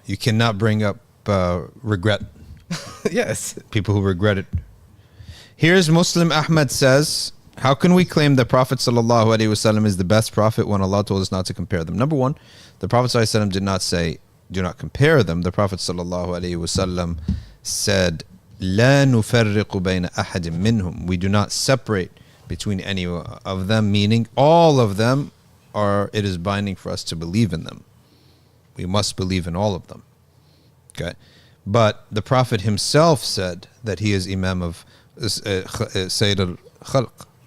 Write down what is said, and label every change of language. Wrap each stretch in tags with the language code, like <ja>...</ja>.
<en>You cannot bring up regret. Yes. People who regret it. Here's Muslim Ahmed says, how can we claim the Prophet ﷺ is the best prophet when Allah told us not to compare them? Number one, the Prophet ﷺ did not say, do not compare them. The Prophet ﷺ said,</en> <ar>لا نفرق بين أحد منهم.</ar> <en>We do not separate between any of them, meaning all of them it is binding for us to believe in them. We must believe in all of them. Okay. But the Prophet himself said that he is Imam of Sayyid al-Khalq.</en>